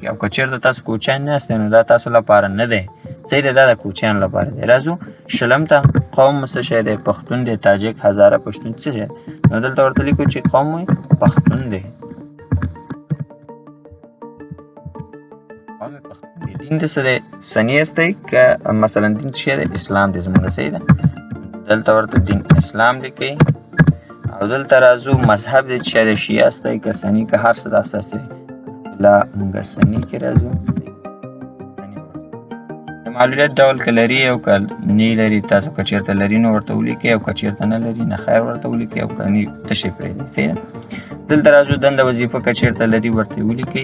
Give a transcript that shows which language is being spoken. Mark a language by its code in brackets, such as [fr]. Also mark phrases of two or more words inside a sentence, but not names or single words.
[ps] او که چېرته تاسو کوچیان نه یاستئ نو دا تاسو لپاره نه دی، صحیح دی، دا د کوچیانو لپاره دی. راځو شلم ته، قوم څه شی دی؟ پښتون دی، تاجک، هزاره، پښتون څه شی؟ نو دلته ورته لیکو چې قوم وایي پښتون دی. قوم پښتون دی. دین د څه دی؟ سني هستی، که مثلا دین څه شی دی؟ اسلام دی زموږ، صحیح ده. دلته ورته دین اسلام لیکئ. او دلته راځو مذهب دی چې د شیعه هستی که سني که هر څه داسې هستی. لا موږ سني کې راځو. معلولیت ډول که لري او که نه لري، تاسو که چېرته لري نو ورته ولیکئ، او که چېرته نه لري نه خیر ورته ولیکئ، او که نه تشې پرېږدئ، صحیح ده. دلته راځو دنده وظیفه که چېرته لري ورته ولیکئ.